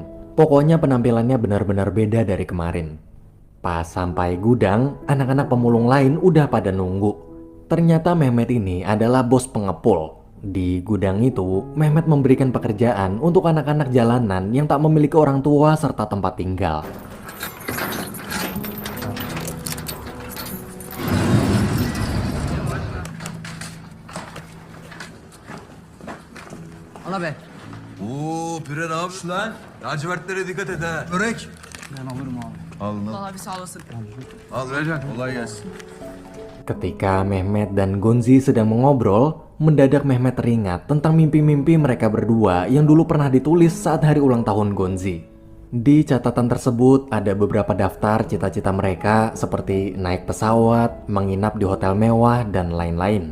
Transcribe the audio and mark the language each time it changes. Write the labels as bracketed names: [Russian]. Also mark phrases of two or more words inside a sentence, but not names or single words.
[Indonesian] Pokoknya penampilannya benar-benar beda dari kemarin. Pas sampai gudang, anak-anak pemulung lain udah pada nunggu. Ternyata Mehmet ini adalah bos pengepul. Di gudang itu, Mehmet memberikan pekerjaan untuk anak-anak jalanan yang tak memiliki orang tua serta tempat tinggal. [Turkish] Ana be. Oo Pire ne yapıyorsun lan? Lacivertlere dikkat et ha. Börek. Ben alırım abi. Al lan. Vallahi bir sağ olasın. Al Recep. Kolay gelsin. [Indonesian] Ketika Mehmet dan Gonzi sedang mengobrol, mendadak Mehmet teringat tentang mimpi-mimpi mereka berdua yang dulu pernah ditulis saat hari ulang tahun Gonzi. Di catatan tersebut ada beberapa daftar cita-cita mereka seperti naik pesawat, menginap di hotel mewah, dan lain-lain.